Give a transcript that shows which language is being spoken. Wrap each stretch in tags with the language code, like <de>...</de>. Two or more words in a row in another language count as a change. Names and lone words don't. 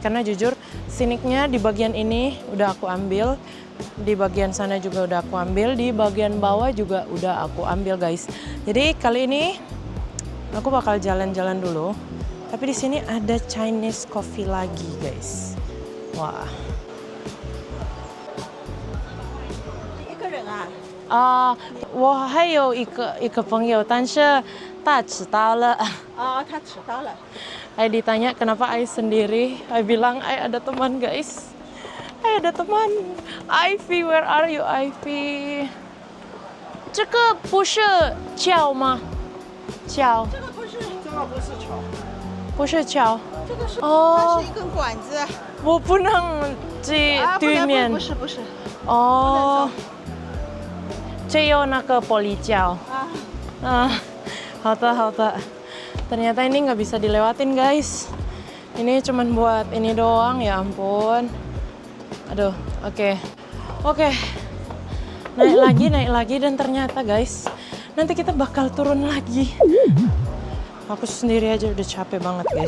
<id>Karena jujur, siniknya di bagian ini udah aku ambil. Di bagian sana juga udah aku ambil, di bagian bawah juga udah aku ambil guys. Jadi kali ini aku bakal jalan-jalan dulu. Tapi di sini ada</id> <en>Chinese coffee</en> <id>lagi guys. Wah.</id> <zh>我还有一个朋友，但是他迟到了。他迟到了。</zh> <id>Ai ditanya kenapa Ai sendiri, Ai bilang Ai ada teman guys. Ai ada teman.</id> <en>Ivy, where are you Ivy?</en> <zh>这个不是桥吗？桥。这个不是桥，不是桥。这个是哦它是一根管子。我不能去对面。不是。哦。只有那个玻璃桥。</zh> <id>好的。Ternyata ini nggak bisa dilewatin guys. Ini cuman buat ini doang, ya ampun. Aduh, oke. Naik lagi dan ternyata guys, nanti kita bakal turun lagi. Aku sendiri aja udah capek banget guys.</id>